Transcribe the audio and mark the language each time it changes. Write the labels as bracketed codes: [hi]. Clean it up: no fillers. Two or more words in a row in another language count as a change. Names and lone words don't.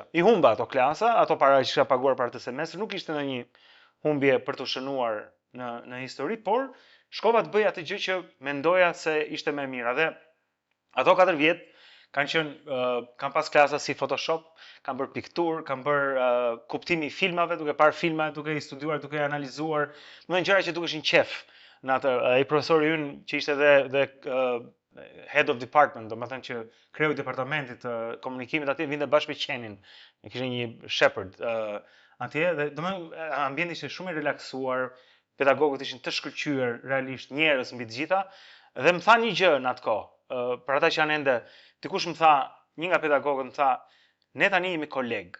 [sq] I humba ato klasa, ato para që kisha paguar para të semestrit, nuk ishte ndonjë humbje për të shënuar në histori, por shkova të bëj atë gjë që mendoja se ishte më e mira. Dhe ato 4 vjet kanë qenë kam pas klasa si Photoshop, kam bërë pikturë, kam bërë kuptimi i filmave, duke parë filma, duke i studiuar, duke i analizuar, në gjëra që dukeshin qef. Në atë ai profesori ynë që ishte dhe [en] head of department, [sq] domethënë që kreu i departamentit të komunikimit atje vinte bashkë me qenin. Ne kishte një shepherd atje dhe domethënë ambienti ishte shumë i relaksuar, pedagogët ishin të shkëlqyer realisht, njerëz mbi të gjitha dhe më tha një gjë në atë kohë. Për ata që janë ende, dikush më tha, një nga pedagogët më tha, ne tani jemi koleg.